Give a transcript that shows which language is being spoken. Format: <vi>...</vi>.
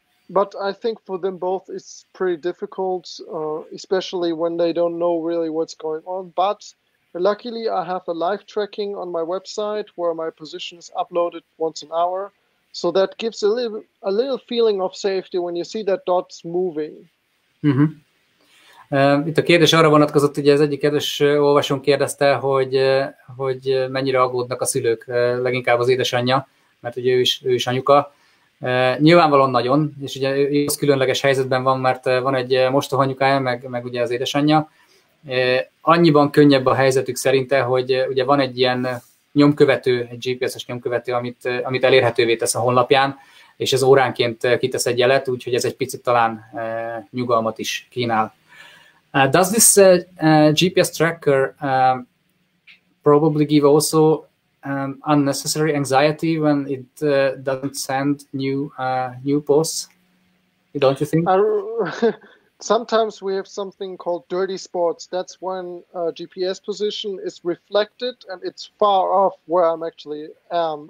<en>But I think for them both it's pretty difficult, especially when they don't know really what's going on. But luckily, I have a live tracking on my website where my position is uploaded once an hour. So that gives a little feeling of safety when you see that dots moving.</en> <hu>Itt a kérdés arra vonatkozott, ugye az egyik kedves olvasón kérdezte, hogy mennyire aggódnak a szülők, leginkább az édesanyja, mert ugye ő is anyuka. Nyilvánvalóan nagyon, és ugye ő különleges helyzetben van, mert van egy mostohanyukája, meg ugye az édesanyja. Annyiban könnyebb a helyzetük szerinte, hogy ugye van egy ilyen nyomkövető, egy GPS-es nyomkövető, amit elérhetővé tesz a honlapján, és ez óránként kitesz egy jelet, úgyhogy ez egy picit talán nyugalmat is kínál.</hu> <en>Does this GPS tracker probably give also unnecessary anxiety when it doesn't send new posts? Don't you think? Sometimes we have something called dirty spots. That's when GPS position is reflected and it's far off where I'm actually am.</en>